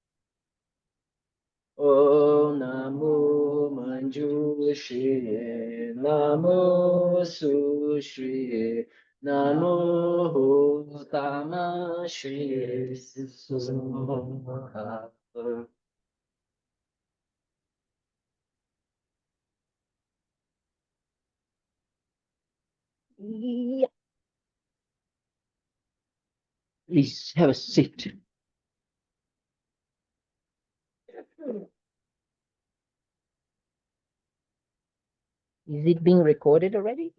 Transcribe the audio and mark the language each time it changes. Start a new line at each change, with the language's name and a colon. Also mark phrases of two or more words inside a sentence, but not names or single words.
Sanskrit: Om Namo Manjushriye, Namo Sushriye, Namo Tamashriye Suha.
English: Yeah. Please have a seat. Is it being recorded already?